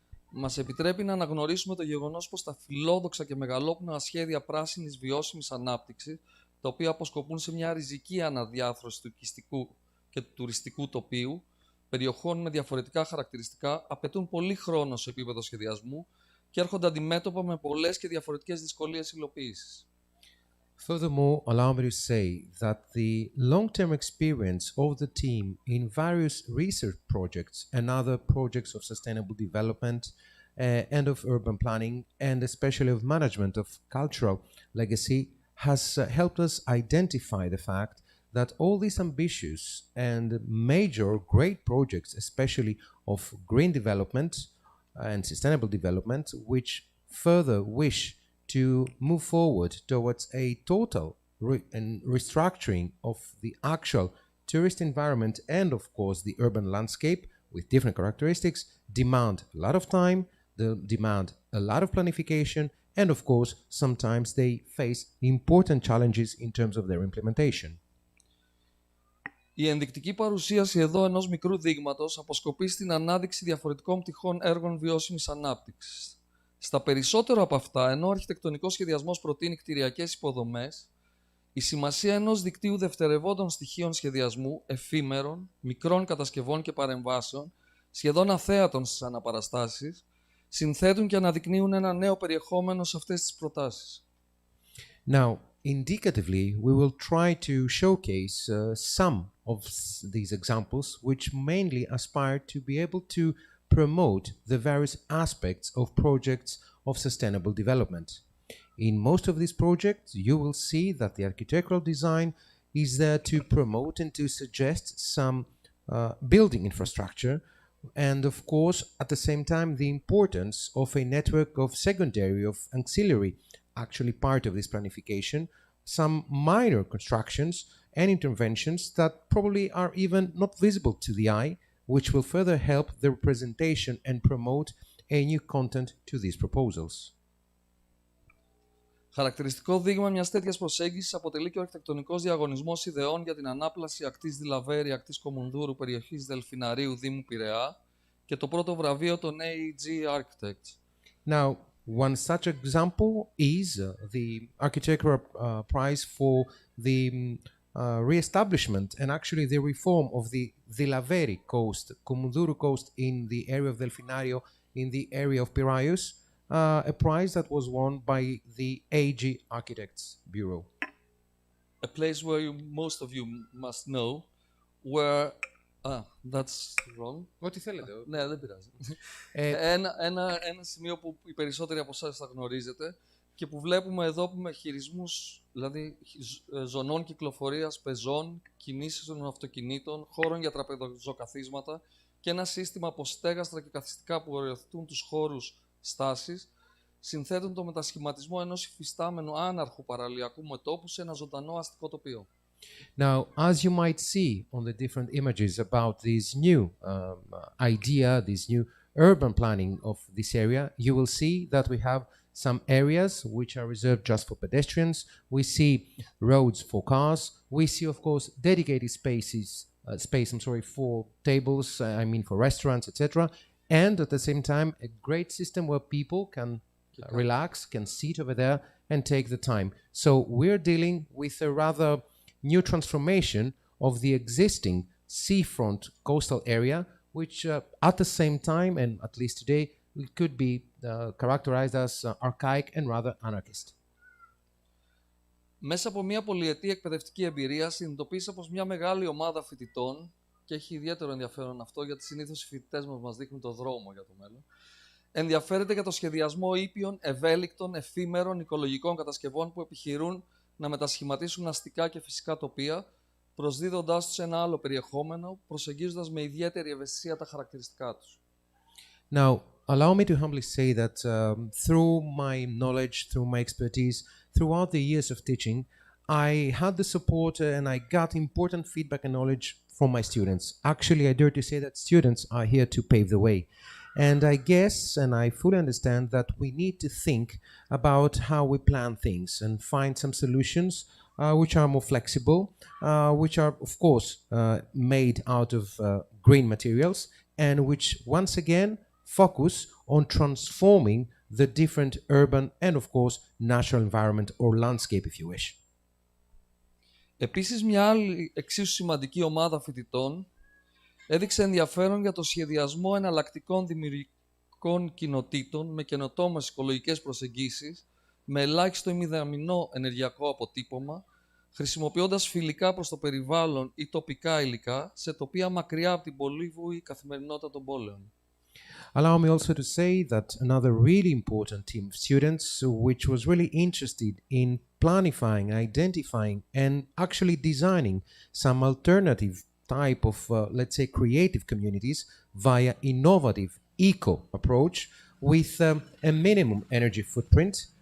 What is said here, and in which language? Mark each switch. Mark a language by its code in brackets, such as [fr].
[el] μας επιτρέπει να αναγνωρίσουμε το γεγονός πως τα φιλόδοξα και μεγαλόπνοα σχέδια πράσινης βιώσιμης ανάπτυξης, τα οποία αποσκοπούν σε μια ριζική αναδιάθρωση του οικιστικού και του τουριστικού τοπίου, περιοχών με διαφορετικά χαρακτηριστικά, απαιτούν πολύ χρόνο σε επίπεδο σχεδιασμού και έρχονται αντιμέτωπα με πολλές και διαφορετικές δυσκολίες υλοποίησης. [en] Furthermore, allow me to say that the long-term experience of the team in various research projects and other projects of sustainable development and of urban planning, and especially of management of cultural legacy, has helped us identify the fact that all these ambitious and major great projects, especially of green development and sustainable development, which further wish to move forward towards a total restructuring of the actual tourist environment and, of course, the urban landscape with different characteristics, demand a lot of time, they demand a lot of planification, and, of course, sometimes they face important challenges in terms of their implementation. [el] Η ενδεικτική παρουσίαση εδώ ενός μικρού δείγματος αποσκοπεί στην ανάδειξη διαφορετικών πτυχών έργων βιώσιμης ανάπτυξης. Στα περισσότερα από αυτά, ενώ ο αρχιτεκτονικός σχεδιασμός προτείνει κτηριακές υποδομές, Η σημασία ενός δικτύου δευτερευόντων στοιχείων σχεδιασμού, εφήμερων, μικρών κατασκευών και παρεμβάσεων, σχεδόν αθέατων στις αναπαραστάσεις, συνθέτουν και αναδεικνύουν ένα νέο περιεχόμενο σε αυτές τις προτάσεις. [en] Now, indicatively, we will try to showcase some of these examples which mainly aspire to be able to promote the various aspects of projects of sustainable development. In most of these projects, you will see that the architectural design is there to promote and to suggest some building infrastructure, and of course, at the same time, the importance of a network of secondary, of auxiliary, actually part of this planification, some minor constructions and interventions that probably are even not visible to the eye, which will further help the representation and promote a new content to these proposals. [el] Χαρακτηριστικό δείγμα μιας τέτοιας προσέγγισης αποτελεί και ο αρχιτεκτονικός διαγωνισμός ιδεών για την ανάπλαση ακτής Δηλαβέρη, ακτής Κομουνδούρου, περιοχής Δελφιναρίου, Δήμου Πειραιά και το πρώτο βραβείο των AEG Architects. [en] Now, one such example is the architectural prize for the re-establishment and actually the reform of the Dilaveri coast, Komunduru coast in the area of Delfinario, in the area of Piraeus, a prize that was won by the AG Architects Bureau. A place where most of you must know, where... that's wrong. [el] Ό,τι θέλετε. Ναι, δεν πειράζει. Ένα σημείο που οι περισσότεροι από εσάς θα γνωρίζετε και που βλέπουμε εδώ με χειρισμούς, δηλαδή ζωνών κυκλοφορίας, πεζών, κινήσεις των αυτοκινήτων, χώρων για τραπεζοκαθίσματα και ένα σύστημα από στέγαστρα και καθιστικά που οριοθετούν τους χώρους στάσης, συνθέτουν το μετασχηματισμό ενός υφιστάμενου άναρχου παραλιακού μετώπου σε ένα ζωντανό αστικό τοπίο. [en] Now, as you might see on the different images about this new idea, this new urban planning of this area, you will see that we have some areas which are reserved just for pedestrians. We see roads for cars. We see, of course, dedicated space for tables, for restaurants, etc. And at the same time, a great system where people can relax, can sit over there and take the time. So we're dealing with a rather new transformation of the existing seafront coastal area, which at the same time, and at least today, could be characterized as archaic and rather anarchist. [el] Μέσα από μια πολυετή εκπαιδευτική εμπειρία συνειδητοποίησα πως μια μεγάλη ομάδα φοιτητών, και έχει ιδιαίτερο ενδιαφέρον αυτό γιατί συνήθως οι φοιτητές μας δείχνουν το δρόμο για το μέλλον, ενδιαφέρεται για το σχεδιασμό ήπιων, ευέλικτων, εφήμερων, οικολογικών κατασκευών που επιχειρούν να μετασχηματίσουν αστικά και φυσικά τοπία, προσδίδοντάς τους ένα άλλο περιεχόμενο, προσεγγίζοντας με ιδιαίτερη ευαισθησία τα χαρακτηριστικά τους. [en] Now, allow me to humbly say that through my knowledge, through my expertise, throughout the years of teaching, I had the support and I got important feedback and knowledge from my students. Actually, I dare to say that students are here to pave the way. And I guess, and I fully understand, that we need to think about how we plan things and find some solutions which are more flexible, which are, of course, made out of green materials, and which, once again, focus on transforming the different urban and, of course, natural environment or landscape, if you wish. [el] Επίσης, μια άλλη εξίσου σημαντική ομάδα φοιτητών έδειξε ενδιαφέρον για το σχεδιασμό εναλλακτικών δημιουργικών κοινοτήτων με καινοτόμες οικολογικές προσεγγίσεις, με ελάχιστο ή μηδαμινό ενεργειακό αποτύπωμα, χρησιμοποιώντας φιλικά προς το περιβάλλον ή τοπικά υλικά σε τοπία μακριά από την πολύβουη καθημερινότητα των πόλεων. [en] Allow me also to say that another really important team of students which was really interested in planifying, identifying and actually designing some alternative type of, let's say, creative communities via innovative eco approach with a minimum energy footprint,